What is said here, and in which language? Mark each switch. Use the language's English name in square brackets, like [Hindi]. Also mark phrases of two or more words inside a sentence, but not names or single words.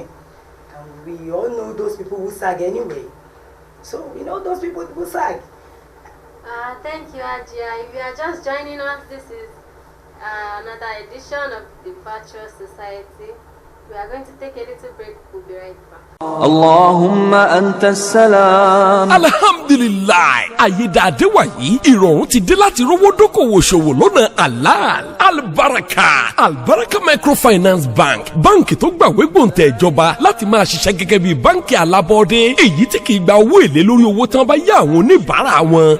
[English] And we all know those people who sag anyway. So, you know, those people who sag. Thank you, Ajia. If you are just joining us, this is another edition of the Virtual Society. We are going to take a little break. We'll be right back. [Arabic] اللهم أنت السلام. Alhamdulillah. [Yoruba] Ayédáadé wàyí, ìrọ̀rùn ti dé láti rówó dókòwò ṣòwò lọ́nà halal. albaraka. Albaraka Microfinance Bank, báǹkì tó gbàwé gbòǹtẹ̀ ìjọba láti máa ṣiṣẹ́ gẹ́gẹ́ bí báǹkì alábọ́dé, èyí tí kì í gba owó èlé lórí owó tán bá yá àwọn oníbàárà wọn.